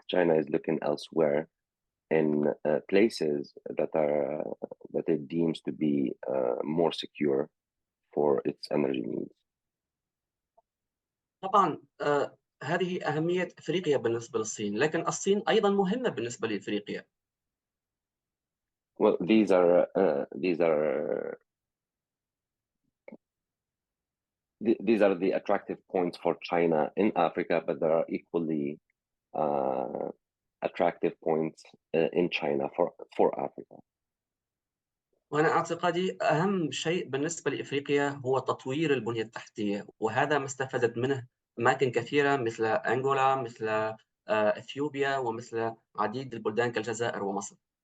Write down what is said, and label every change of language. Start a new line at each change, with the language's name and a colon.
English: China is looking elsewhere in places that it deems to be more secure for its energy needs.
Arabic: طبعا هذه أهمية إفريقيا بالنسبة للصين، لكن الصين أيضا مهمة بالنسبة لإفريقيا.
English: Well, these are the attractive points for China in Africa, but there are equally attractive points in China for Africa.
Arabic: وأنا أعتقادي أهم شيء بالنسبة لإفريقيا هو تطوير البنية التحتية، وهذا ما استفادت منه أماكن كثيرة مثل أنغولا، مثل إثيوبيا، ومثل عديد البلدان كالجزائر ومصر.